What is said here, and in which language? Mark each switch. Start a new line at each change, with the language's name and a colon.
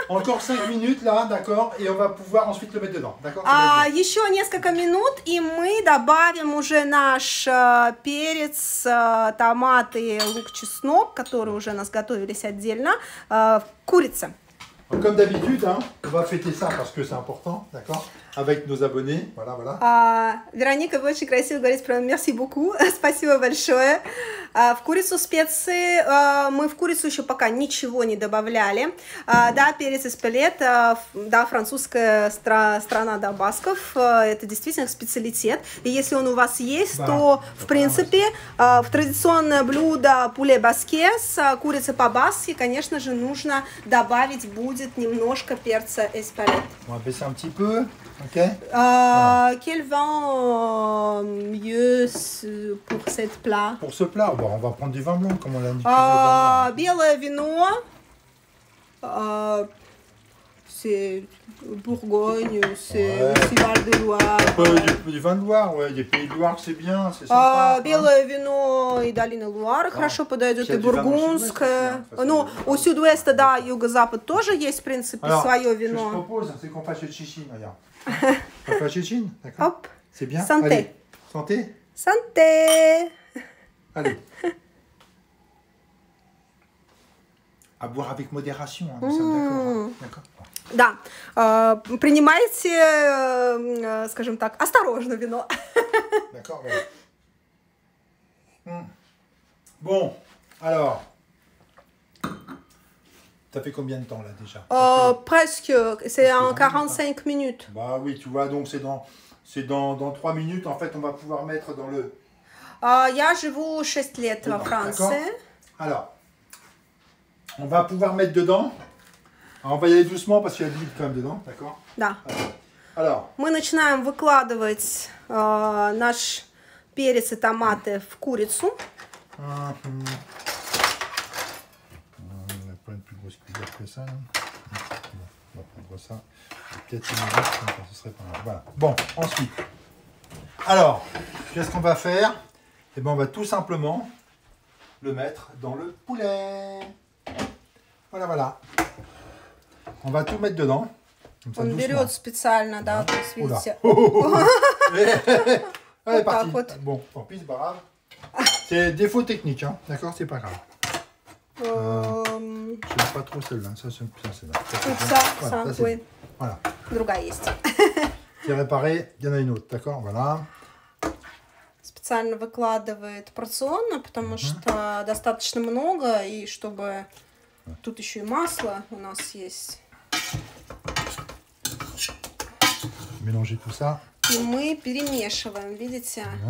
French: Encore 5 minutes là, d'accord, et on va pouvoir ensuite le mettre dedans, d'accord.
Russian: Еще несколько минут, и мы добавим уже наш перец, томаты, лук, чеснок, которые уже у нас готовились отдельно, курица.
French: Comme d'habitude, hein, on va fêter ça parce que c'est important, d'accord, avec nos abonnés, voilà, voilà.
Russian: Вероника, вы очень красиво говорите про
French: merci beaucoup,
Russian: спасибо большое. В курицу специи, мы в курицу еще пока ничего не добавляли. Да, перец из палет, да, французская страна, да, басков, это действительно специалитет. И если он у вас есть, то, в принципе, в традиционное блюдо пуле баскес, курица по-баски, конечно же, нужно добавить будет немножко перца из палет.
French: On va baisser un petit peu.
English: Okay.
French: Quel vin mieux pour cette plat? Pour ce plat, bon, on va prendre du vin blanc, comme on l'a dit.
Russian: Белое вино,
French: c'est Bourgogne, c'est Val de Loire. Du vin de Loire, ouais, des pays de Loire, c'est bien, c'est sympa.
Russian: Белое вино и долина Луары хорошо подойдет, и бургундское. Ну, у Сюд-Уэста, да, юго-запад тоже есть, в принципе, свое вино.
French: Ce que je propose, c'est qu'on fasse le chichine, regarde. On fait le chichine, d'accord. Hop. C'est bien. Santé. Allez. Santé. Santé. Allez. À boire avec modération, hein, nous sommes d'accord.
Russian: Да, принимайте, скажем так, осторожно вино.
French: D'accord, ouais. Bon, alors, ça fait combien de temps là déjà? Presque, c'est en 45 minutes. Bah oui, tu vois, donc c'est dans 3 minutes, en fait, on va pouvoir mettre dans le...
Russian: Я живу 6 лет во Франции.
French: Alors, on va pouvoir mettre dedans. Alors, on va y aller doucement parce qu'il y a de l'huile quand même dedans, d'accord?
Russian: Да.
French: Alors.
Russian: Мы начинаем выкладывать наш перец и томаты в курицу.
French: On va pas une plus grosse cuillère que ça. On va prendre ça. Peut-être une minute, ce serait pas mal. Voilà. Bon, ensuite. Alors, qu'est-ce qu'on va faire? Eh bien, on va tout simplement le mettre dans le poulet. Voilà, voilà. On va tout mettre dedans.
Russian: Он берет специально, да, то есть, видите.
French: Allez, parti. Bon, tant pis, c'est pas grave. C'est défaut technique, hein. D'accord, c'est pas grave. Je n'aime pas trop celle-là. Ça, c'est ça, oui. Voilà.
Russian: Другая есть.
French: C'est réparé, il y en a une autre, d'accord, voilà.
Russian: Специально выкладывает порционно, потому что достаточно много, и чтобы... Тут еще и масло у нас есть.
French: Mélanger tout ça.
Russian: И мы перемешиваем, видите?